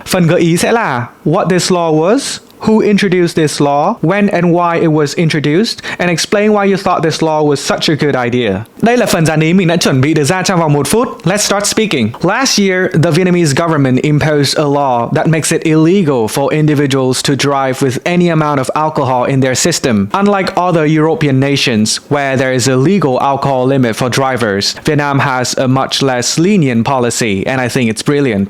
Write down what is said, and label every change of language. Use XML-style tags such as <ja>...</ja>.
<en>Phần gợi ý sẽ là What this law was, who introduced this law, when and why it was introduced, and explain why you thought this law was such a good idea.</en> <vi>Đây là phần dàn ý mình đã chuẩn bị được ra trong vòng 1 phút.</vi> <en>Let's start speaking. Last year, the Vietnamese government imposed a law that makes it illegal for individuals to drive with any amount of alcohol in their system. Unlike other European nations, where there is a legal alcohol limit for drivers, Vietnam has a much less lenient policy, and I think it's brilliant.</en>